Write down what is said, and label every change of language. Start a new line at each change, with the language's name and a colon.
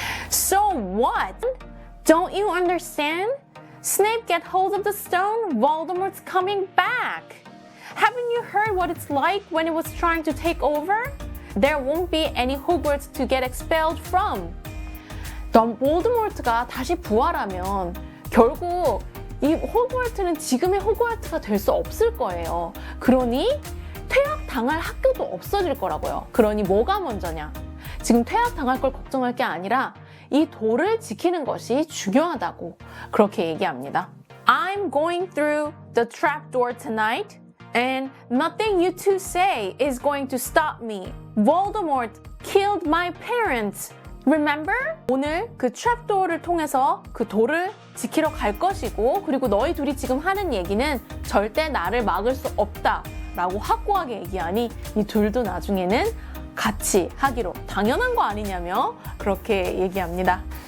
English: So what? Don't you understand? Snape get hold of the stone, Voldemort's coming back. Haven't you heard what it's like when it was trying to take over? There won't be any Hogwarts to get expelled from.
Korean: 볼드모트가 다시 부활하면 결국 이 호그와트는 지금의 호그와트가 될 수 없을 거예요. 그러니 퇴학당할 학교도 없어질 거라고요. 그러니 뭐가 먼저냐? 지금 퇴학당할 걸 걱정할 게 아니라 이 돌을 지키는 것이 중요하다고 그렇게 얘기합니다.
English: I'm going through the trapdoor tonight and nothing you two say is going to stop me. Voldemort killed my parents. Remember?
Korean: 오늘 그 트랩도어를 통해서 그 돌을 지키러 갈 것이고 그리고 너희 둘이 지금 하는 얘기는 절대 나를 막을 수 없다 라고 확고하게 얘기하니 이 둘도 나중에는 같이 하기로 당연한 거 아니냐며 그렇게 얘기합니다.